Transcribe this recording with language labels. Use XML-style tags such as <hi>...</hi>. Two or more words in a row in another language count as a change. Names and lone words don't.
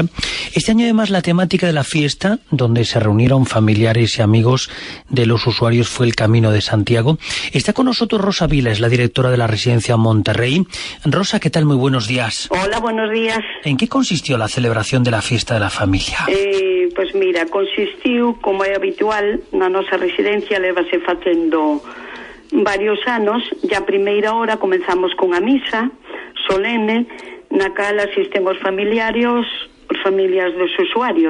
<es>Este año además la temática de la fiesta, donde se reunieron familiares y amigos de los usuarios, fue el Camino de Santiago. Está con nosotros Rosa Vila, es la directora de la residencia Monterrey. Rosa, ¿qué tal? Muy buenos días. Hola, buenos días. ¿En qué consistió la celebración de la fiesta de la familia?</es> <gl>Pois mira, consistiu, como é habitual, na nosa residencia lévase facendo varios anos, e a primeira hora comenzamos con a misa solene, na cal asisten os familiares, as familias dos usuarios.</gl>